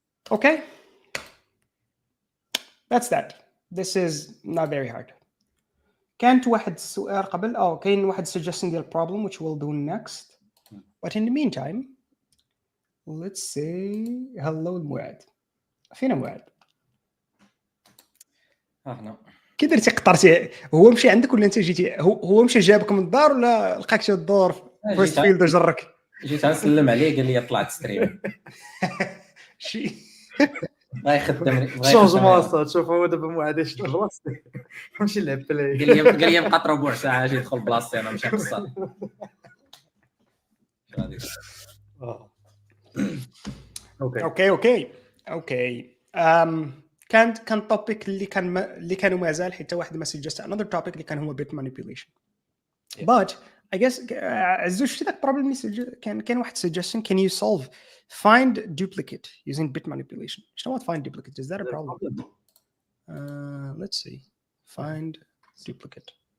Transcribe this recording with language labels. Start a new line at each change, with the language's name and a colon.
English: Okay, that's that. This is not very hard.
Arabic: كانت واحد السؤال قبل كاين واحد suggestion ديال problem
English: which we'll do next, but in the meantime let's say hello
Arabic: لمعاذ. فينا معاذ؟ هنا كي درتي قطرتي هو مشى عندك ولا انت جيتي هو مشى جابك من الدار ولا لقاك شي الدور في ويست فيلد وجرك؟ جيت نسلم عليه قال لي طلعت ستريم شي غيخدم شونجمون تشوف هو دابا معاد شد بلاصتي نمشي نلعب بلاي قال لي بقى ربع ساعه اجي ندخل بلاصتي انا ماشي قصه اوكي كان توبيك اللي كانوا مازال حتى واحد ما سجلت
English: another topic
Arabic: اللي كان هو bit manipulation.
English: But I guess عزوز
Arabic: شتي داك البروبليم اللي كان واحد
English: suggestion, can you solve find duplicate using bit manipulation? You know what find duplicate is? That a problem? Let's see. Find duplicate.